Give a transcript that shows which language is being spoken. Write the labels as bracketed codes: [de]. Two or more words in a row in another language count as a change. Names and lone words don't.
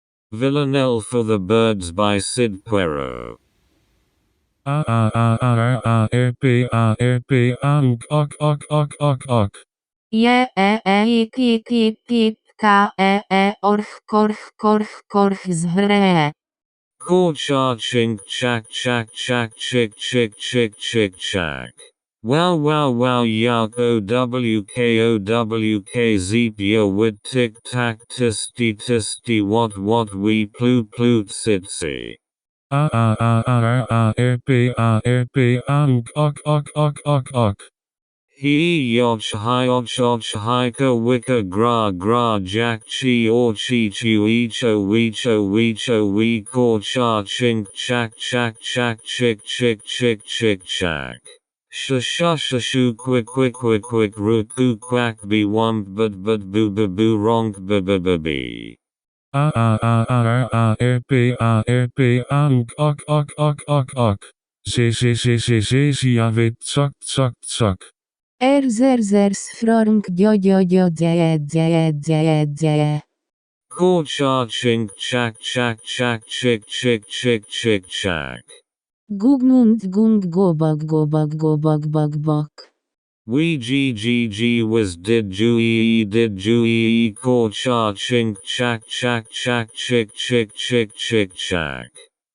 [en] Villanelle for the Birds by Cyd Poireau. Je ik orch korch korch korch zhre. Cha chink chak chak chak chick chick chick chick chak. Wow wow wow youk owk zeep yo wit tic tac tisty what we ploot sitsy. He yoch hika wika gra jack chi or chi chu echo we ko cha chink chak chak chick chick chak. Shu quick root ku quack be wump but boo wrong b. Zers frank de. Cha chink chak chick chak. Gugnund gung gobag bak. We gg was did ju ko cha chink chak chick chak.